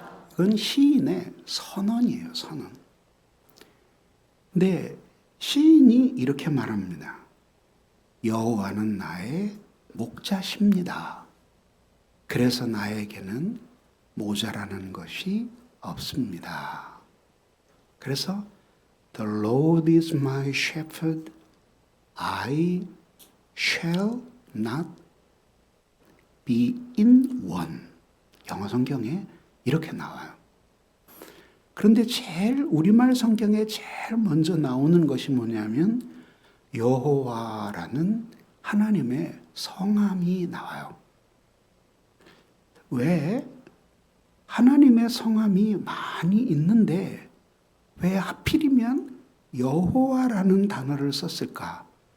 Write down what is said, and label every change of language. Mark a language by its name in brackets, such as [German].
[Korean] 그건 시인의 선언이에요, 선언. 근데 시인이 이렇게 말합니다. 여호와는 나의 목자십니다. 그래서 나에게는 모자라는 것이 없습니다. [English] 그래서 The Lord is my shepherd, I shall not be in want. [Korean] 영어 성경에 이렇게 나와요. 그런데 제일 우리말 성경에 제일 먼저 나오는 것이 뭐냐면 여호와라는 하나님의 성함이 나와요. 왜 하나님의 성함이 많이 있는데 왜 하필이면 여호와라는 단어를 썼을까?